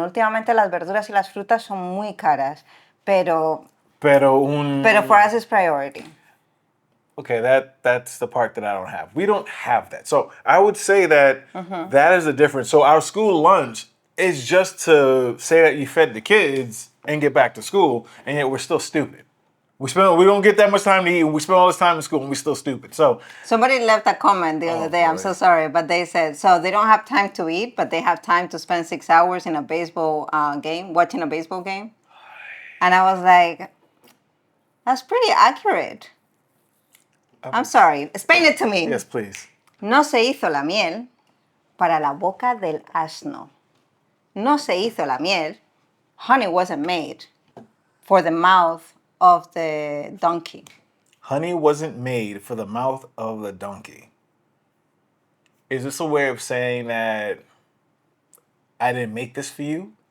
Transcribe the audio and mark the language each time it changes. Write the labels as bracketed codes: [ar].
[es] Últimamente las verduras y las frutas son muy caras, pero [en] for us it's priority. Okay, that's the part that I don't have. We don't have that. So I would say that that is the difference. So our school lunch is just to say that you fed the kids and get back to school, and yet we're still stupid. We don't get that much time to eat. We spend all this time in school and we're still stupid. So somebody left a comment the other day. I'm so sorry, but they said, so they don't have time to eat, but they have time to spend 6 hours in a baseball game, watching a baseball game. And I was like, that's pretty accurate. I'm sorry. Explain it to me. Yes, please. [es] No se hizo la miel para la boca del asno. No se hizo la miel. [en] Honey wasn't made for the mouth of the donkey. Honey wasn't made for the mouth of the donkey. Is this a way of saying that I didn't make this for you?